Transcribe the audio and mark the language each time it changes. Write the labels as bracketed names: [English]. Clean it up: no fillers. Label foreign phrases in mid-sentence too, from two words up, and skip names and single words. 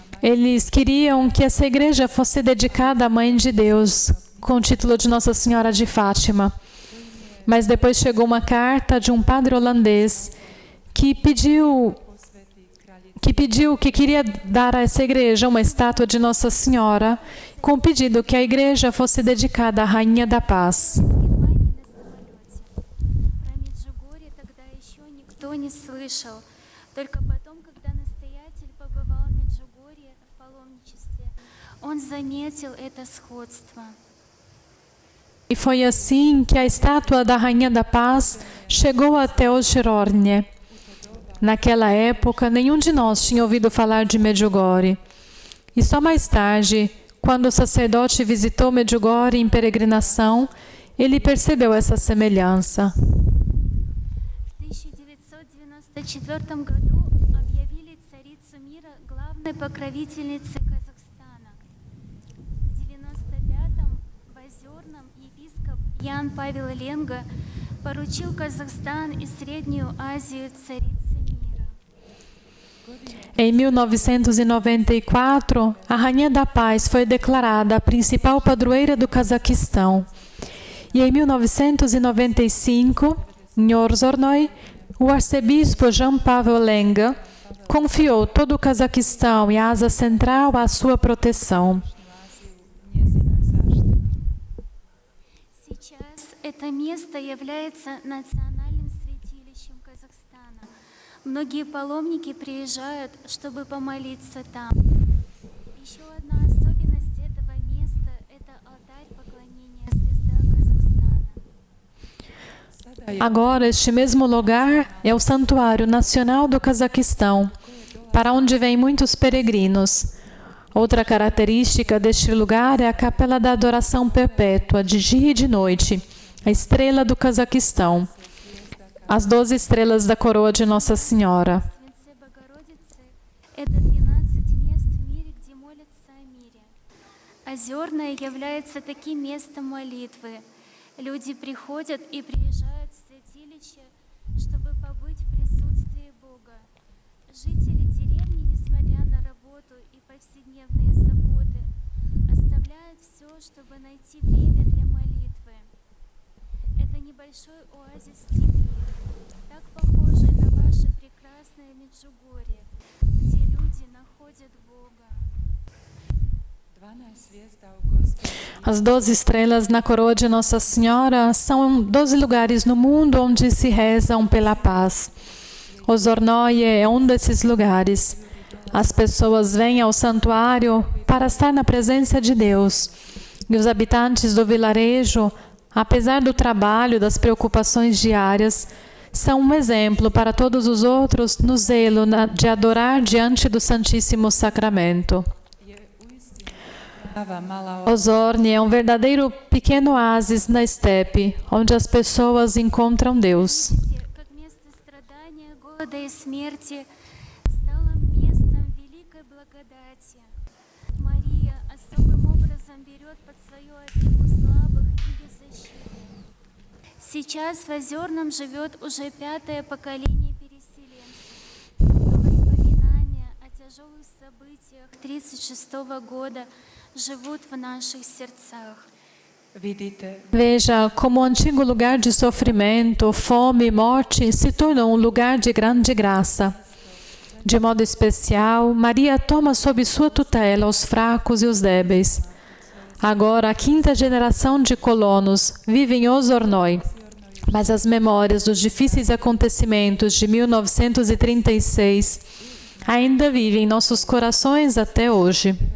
[Portuguese] Eles queriam que essa igreja fosse dedicada à Mãe de Deus, com o título de Nossa Senhora de Fátima. Mas depois chegou uma carta de um padre holandês que pediu que queria dar a essa igreja uma estátua de Nossa Senhora, com o pedido que a igreja fosse dedicada à Rainha da Paz. [Russian] В Германии на самолете. Про Меджугорье тогда еще никто не слышал. Только потом, когда настоятель побывал в Меджугорье в паломничестве, он заметил это сходство. [Portuguese] E foi assim que a estátua da Rainha da Paz chegou até o Gironje. Naquela época, nenhum de nós tinha ouvido falar de Medjugorje. E só mais tarde, quando o sacerdote visitou Medjugorje em peregrinação, ele percebeu essa semelhança. [Russian] В 1994 году объявили царицу мира главной покровительницей Казахстана. В 1995-м в Озерном епископ Ян Павел Ленга поручил Казахстан и Среднюю Азию царице мира. [Portuguese] Em 1994, a Rainha da Paz foi declarada a principal padroeira do Cazaquistão. E em 1995, em Ozornoye, o arcebispo Jan Pavel Lenga confiou todo o Cazaquistão e a Ásia Central à sua proteção. [Croatian] njezinoj zaštiti. [Russian] Сейчас это место является национальным святилищем Казахстана. Многие паломники приезжают, чтобы помолиться там. Еще одна особенность этого места – это алтарь поклонения Звезда Казахстана. [Portuguese] Agora, este mesmo lugar é o Santuário Nacional do Cazaquistão, para onde vêm muitos peregrinos. Outra característica deste lugar é a Capela da Adoração Perpétua, de dia e de noite, a estrela do Cazaquistão, as 12 estrelas da coroa de Nossa Senhora. [Russian] Святце Богородицы – это 12 мест в мире, где молятся о мире. Озерное является таким местом молитвы. Люди приходят и приезжают в святилище, чтобы побыть в присутствии Бога. Жители деревни, несмотря на работу и повседневные заботы, оставляют все, чтобы найти время для молитвы. Это небольшой оазис степи, так похожий на ваше прекрасное Меджугорье, где люди находят Бога. [Croatian] 12 zvijezda u Gospodu [Portuguese] As 12 estrelas na coroa de Nossa Senhora são 12 lugares no mundo onde se rezam pela paz. Ozornoye é um desses lugares. As pessoas vêm ao santuário para estar na presença de Deus. E os habitantes do vilarejo, apesar do trabalho, das preocupações diárias, são um exemplo para todos os outros no zelo de adorar diante do Santíssimo Sacramento. [Croatian] je [Portuguese] Ozorny é um verdadeiro pequeno oásis na estepe, onde as pessoas encontram Deus. [Russian] Как место страдания, голода и смерти стало местом великой благодати. Мария особым образом берет под свою опеку слабых и беззащитных. Сейчас в Озерном живет уже 5-е поколение переселенцев. Но воспоминания о тяжелых событиях 1936 года живут в наших сердцах. [Portuguese] Veja como o antigo lugar de sofrimento, fome e morte se tornou um lugar de grande graça. De modo especial, Maria toma sob sua tutela os fracos e os débeis. Agora, a 5ª geração de colonos vive em Ozornoi, mas as memórias dos difíceis acontecimentos de 1936 ainda vivem em nossos corações até hoje.